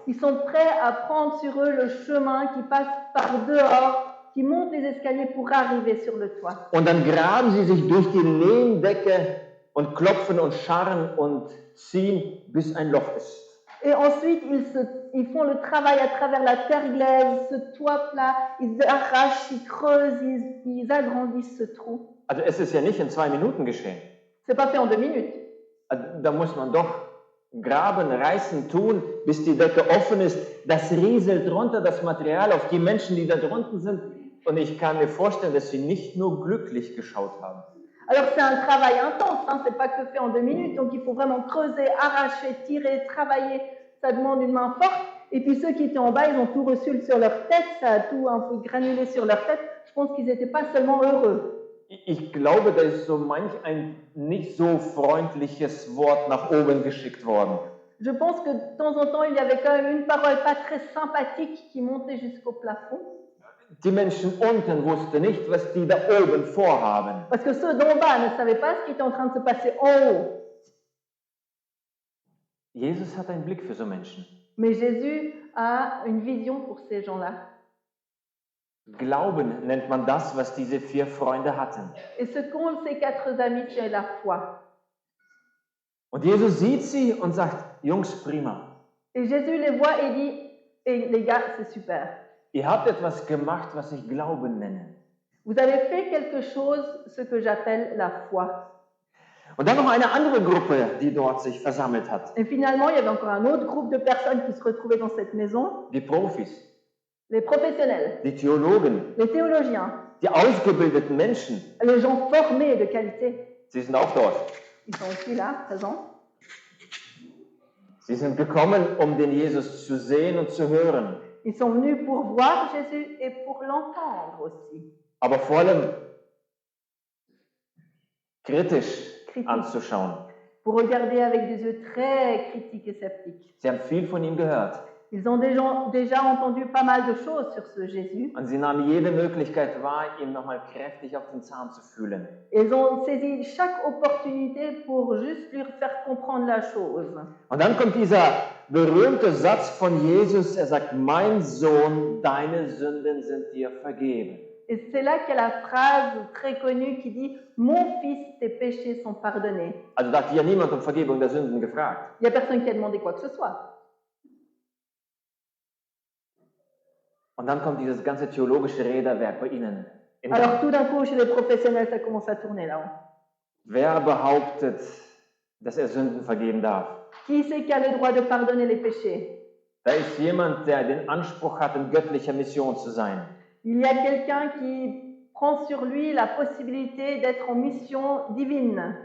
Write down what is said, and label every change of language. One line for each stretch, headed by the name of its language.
French: Ils sont prêts à prendre sur eux le chemin qui passe par dehors, qui monte les escaliers pour arriver sur le toit.
German: Und dann graben sie sich durch die Lehmdecke und klopfen und scharren und ziehen, bis ein Loch ist.
French: Et ensuite, ils font le travail à travers la terre glaise, ce toit plat, ils arrachent, ils creusent, ils agrandissent ce trou.
German: Also es ist ja nicht in 2 Minuten geschehen.
French: C'est pas fait en 2 minutes.
German: Da muss man doch graben, reißen, tun, bis die Decke offen ist. Das rieselt runter, das Material auf die Menschen, die da drunten sind. Und ich kann mir vorstellen, dass sie nicht nur glücklich geschaut haben.
French: Alors c'est un travail intense, hein, c'est pas que fait en 2 minutes, donc il faut vraiment creuser, arracher, tirer, travailler, ça demande une main forte. Et puis ceux qui étaient en bas, ils ont tout reçu sur leur tête, ça a tout un peu granulé sur leur tête. Je pense qu'ils n'étaient pas seulement heureux.
German: Ich glaube, da ist so manch ein nicht so freundliches Wort nach oben geschickt worden.
French: Je pense que de temps en temps, il y avait quand même une parole pas très sympathique qui montait jusqu'au plafond.
German: Die Menschen unten wussten nicht, was die da oben vorhaben.
French: Parce que ceux d'en bas ne savaient pas ce qui était en train de se passer en haut.
German: Jesus hat einen Blick für so Menschen.
French: Mais Jésus a une vision pour ces gens-là.
German: Glauben nennt man das, was diese 4 Freunde hatten.
French: Et ce qu'ont ces 4 amis, c'est la foi.
German: Und Jesus sieht sie und sagt, Jungs, prima.
French: Et Jésus les voit et dit, et les gars, c'est super.
German: Ihr habt etwas gemacht, was ich Glauben nenne.
French: Vous avez fait quelque chose, ce que j'appelle la foi.
German: Und dann noch eine andere Gruppe, die dort sich versammelt hat.
French: Et finalement, il y avait encore un autre groupe de personnes qui se retrouvaient dans cette maison,
German: Die Profis,
French: les professionnels,
German: die Theologen,
French: les théologiens,
German: die ausgebildeten Menschen.
French: les gens formés de qualité.
German: Sie sind auch dort.
French: Ils sont aussi là, présents.
German: Sie sind gekommen, um den Jesus zu sehen und zu hören.
French: Ils sont venus pour voir Jésus et pour l'entendre aussi.
German: Aber vor allem kritisch Kritisch. anzuschauen.
French: Pour regarder avec des yeux très critiques et sceptiques.
German: Sie haben viel von ihm gehört.
French: Ils ont déjà entendu pas mal de choses sur ce Jésus.
German: Und sie nahmen jede Möglichkeit wahr, ihm nochmal kräftig auf den Zahn zu fühlen.
French: Ils ont saisi chaque opportunité pour juste lui faire comprendre la chose.
German: Und dann kommt dieser berühmte Satz von Jesus, er sagt, mein Sohn, deine Sünden sind dir vergeben.
French: Et c'est là qu'il y a la phrase très connue qui dit « Mon fils, tes péchés sont pardonnés
German: Also da hat ja niemand um Vergebung der Sünden gefragt. ».
French: Il n'y a personne qui a demandé quoi que ce soit.
German: Und dann kommt dieses ganze theologische Räderwerk bei ihnen. in Gang.
French: Alors tout d'un coup, chez les professionnels, ça commence à tourner là-haut.
German: Wer behauptet, dass er Sünden vergeben darf?
French: Qui c'est qui a le droit de pardonner les péchés?
German: Da ist jemand, der den Anspruch hat, in göttlicher Mission zu sein.
French: Il y a quelqu'un qui prend sur lui la possibilité d'être en mission divine.